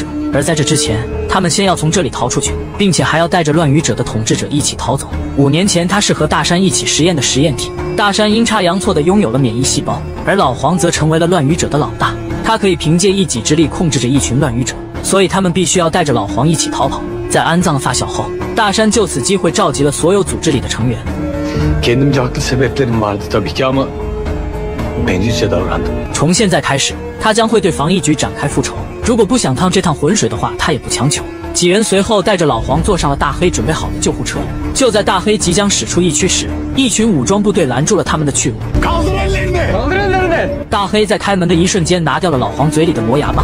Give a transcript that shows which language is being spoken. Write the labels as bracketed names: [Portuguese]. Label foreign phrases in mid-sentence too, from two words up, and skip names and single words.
[Chinese] 而在这之前，他们先要从这里逃出去，并且还要带着乱语者的统治者一起逃走。5年前，他是和大山一起实验的实验体。大山阴差阳错地拥有了免疫细胞，而老黄则成为了乱语者的老大。他可以凭借一己之力控制着一群乱语者，所以他们必须要带着老黄一起逃跑。在安葬了发小后，大山就此机会召集了所有组织里的成员。 [Turkish] Kendimce haklı sebeplerim vardı tabii ki ama bencilce davrandım. [Chinese] 从现在开始，他将会对防疫局展开复仇。如果不想趟这趟浑水的话，他也不强求。几人随后带着老黄坐上了大黑准备好的救护车。就在大黑即将驶出疫区时，一群武装部队拦住了他们的去路。大黑在开门的一瞬间拿掉了老黄嘴里的磨牙棒。